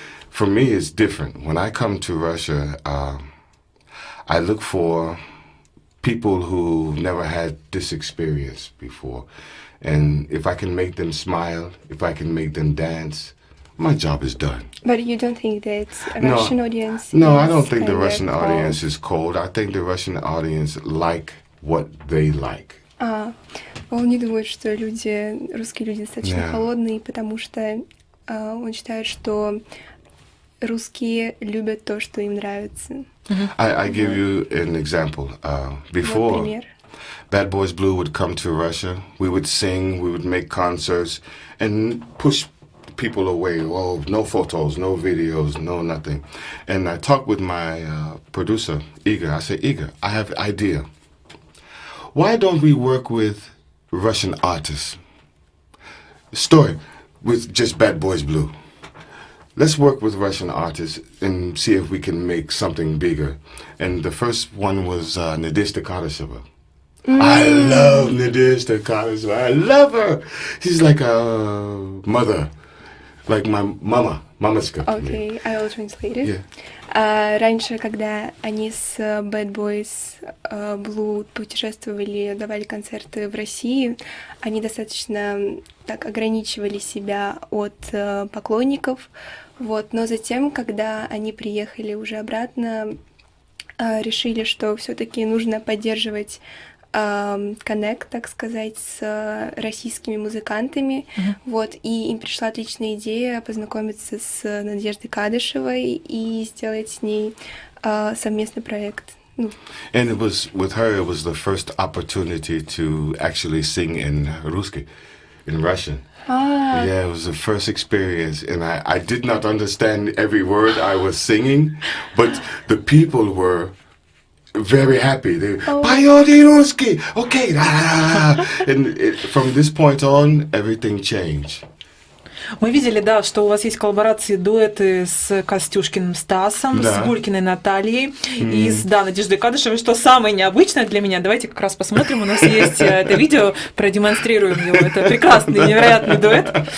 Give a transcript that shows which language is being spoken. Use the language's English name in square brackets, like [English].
[English] For me, it's different. When I come to Russia, I look for people who never had this experience before. And if I can make them smile, if I can make them dance, my job is done. But you don't think that a Russian audience No, I is don't think the kind of Russian cold? audience is cold. I think the Russian audience like what they like. [Russian] Он не думает, что русские люди достаточно [English] Yeah. [Russian] холодные, потому что он считает, что русские любят то, что им нравится. [English] I give you an example. [Russian] Вот [English] Before, [Russian] пример. [English] Bad Boys Blue would come to Russia. We would sing, we would make concerts, and push people away. Oh, no photos, no videos, no nothing. And I talked with my producer, Igor. I said, Igor, I have an idea. Why don't we work with Russian artists? Story with just Bad Boys Blue. Let's work with Russian artists and see if we can make something bigger. And the first one was Nadezhda Kadышeva. I love Nadezhda Kadышeva. I love her. She's like a mother, like my mamaska. Okay, I will translate it. Yeah. [Russian] Раньше, когда они с Bad Boys Blue путешествовали, давали концерты в России, они достаточно так ограничивали себя от поклонников. Вот. Но затем, когда они приехали уже обратно, решили, что все-таки нужно поддерживать коннект, так сказать, с российскими музыкантами. Вот, и им пришла отличная идея познакомиться с Надеждой Кадышевой и сделать с ней совместный проект. [English] And it was with her. It was the first opportunity to actually sing in Russian. Yeah, it was the first experience, and I did not understand every word I was singing, but the people were very happy. They [Russian] "Поёте русский, [English] okay." And from this point on, everything changed. [Russian] Мы видели, да, что у вас есть коллаборации, дуэты с Костюшкиным Стасом, Да. с Гулькиной Натальей и с Надеждой Кадышевой, что самое необычное для меня. Давайте как раз посмотрим. У нас есть это видео, продемонстрируем его. Это прекрасный, невероятный дуэт.